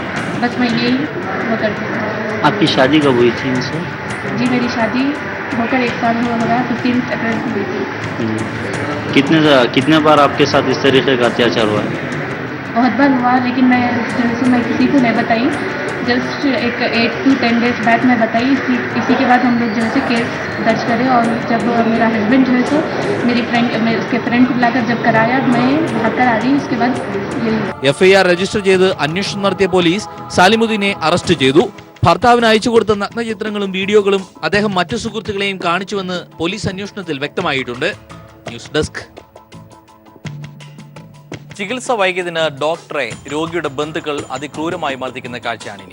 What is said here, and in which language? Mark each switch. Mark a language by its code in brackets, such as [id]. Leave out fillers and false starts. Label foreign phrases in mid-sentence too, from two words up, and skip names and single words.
[hi] बस मैं यही वो करती हूँ. आपकी शादी कब हुई थी इनसे? जी मेरी शादी होकर 1 साल हो गया. 15 अप्रैल को हुई थी. कितने बार आपके साथ इस तरीके का अत्याचार हुआ है? बहुत बार हुआ, लेकिन मैं किसी को नहीं बताई. जस्ट एक [en] 8 to 10 days back [hi] मैं बताई. इसी के बाद हम लोग जो है केस दर्ज करे. और जब मेरा हस्बैंड जो है सो उसके फ्रेंड को बुलाकर जब कराया मैं भागकर आ गई. उसके बाद [ml] FIR രജിസ്റ്റർ ചെയ്ത് അന്വേഷണം നടത്തിയ പോലീസ് സാലിമുദ്ദീനെ അറസ്റ്റ് ചെയ്തു. ഭർത്താവിന് അയച്ചു കൊടുത്ത നഗ്നചിത്രങ്ങളും വീഡിയോകളും അദ്ദേഹം മറ്റു സുഹൃത്തുക്കളെയും കാണിച്ചുവെന്ന് പോലീസ് അന്വേഷണത്തിൽ വ്യക്തമായിട്ടുണ്ട്. ന്യൂസ് ഡെസ്ക്. ചികിത്സ വൈകിയതിന് ഡോക്ടറെ രോഗിയുടെ ബന്ധുക്കൾ അതിക്രൂരമായി മർദ്ദിക്കുന്ന കാഴ്ചയാണിനി.